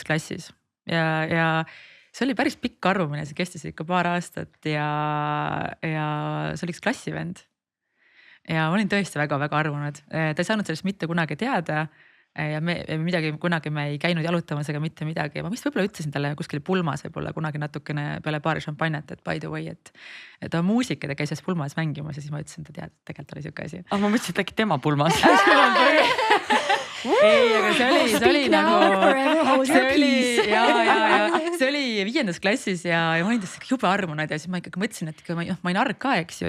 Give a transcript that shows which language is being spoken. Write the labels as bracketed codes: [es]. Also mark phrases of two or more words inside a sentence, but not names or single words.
[et] klassis ja see oli päris pikk arvumine, see kestis ikka paar aastat ja see oli üks klassivend. Ja ma olin tõesti väga-väga arvunud, ta ei saanud sellest mitte kunagi teada. ja midagi kunagi me ei käinud jalutamas ega mitte midagi. Ma vist võib-olla ütlesin talle kuskil pulmas võib-olla kunagi natukene peale paari šampanjat, et [en] by the way, [et] et ta on muusik ja ta käis pulmas mängimas ja siis ma ütlesin, et tegelikult oli siuke asi. Aga ma mõtlesin, et äkki tema pulmas. ei, aga see oli nagu, see oli 5. klassis ja ma olin täiesti jube armunud ja siis ma ikkagi mõtlesin, et ma olin arg ka, eks ju.